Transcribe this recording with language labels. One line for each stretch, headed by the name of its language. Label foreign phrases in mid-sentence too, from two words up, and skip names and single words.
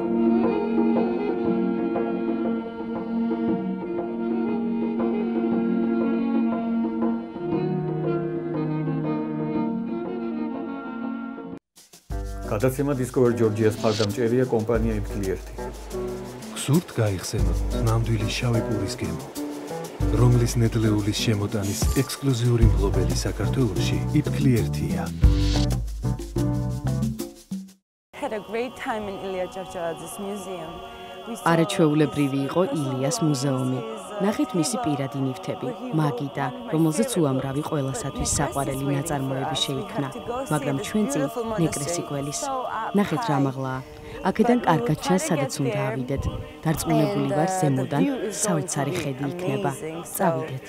Georgian: გადაცემა Discover Georgias მხარდამჭერია კომპანია იფქლიერთი. გსურთ გაიხსენოთ ნამდვილი შავი პურის გემო, რომლის ნედლეულის შემოტანის ექსკლუზიური მფლობელი საქართველოში იფქლიერთია.
English: Had a great time in Ilya Chavchavadzes museum.
Georgian: არაჩვეულებრივი იყო ილიას მუზეუმი. ნახეთ მისი პირადი ნივთები, მაგიდა, რომელზეც უამრავი ყველასათვის საყვარელი ნაწარმოები შეიქმნა, მაგრამ ჩვენ წინ ნეკრესი გველის. ნახეთ რა მაღლაა. აქედან კარგად ჩანს, სადაც უნდა ავიდეთ. დარწმუნებული ვარ, ზემოდან საოცარი ხედი იქნება. წავიდეთ.